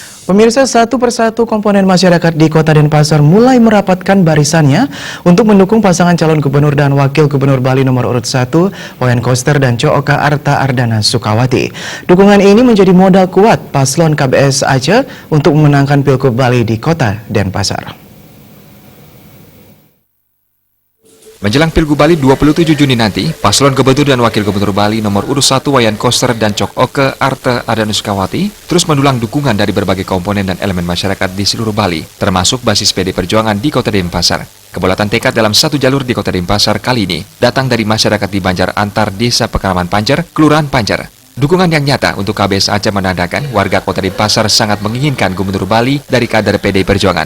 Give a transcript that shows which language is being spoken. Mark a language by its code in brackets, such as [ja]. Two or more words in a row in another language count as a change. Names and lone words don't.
[id] Pemirsa, satu persatu komponen masyarakat di Kota Denpasar mulai merapatkan barisannya untuk mendukung pasangan calon gubernur dan wakil gubernur Bali nomor urut 1, Wayan Koster dan Co Oka Arta Ardana Sukawati. Dukungan ini menjadi modal kuat paslon KBS Aceh untuk memenangkan Pilgub Bali di Kota Denpasar. Menjelang Pilgub Bali 27 Juni nanti, paslon gubernur dan wakil gubernur Bali nomor urut 1 Wayan Koster dan Co Oka Arta Ardana Sukawati terus mendulang dukungan dari berbagai komponen dan elemen masyarakat di seluruh Bali, termasuk basis PD Perjuangan di Kota Denpasar. Kebolatan tekad dalam satu jalur di Kota Denpasar kali ini datang dari masyarakat di Banjar Antar Desa Pekaraman Panjar, Kelurahan Panjar. Dukungan yang nyata untuk KBS Aceh menandakan warga Kota Denpasar sangat menginginkan gubernur Bali dari kader PD Perjuangan.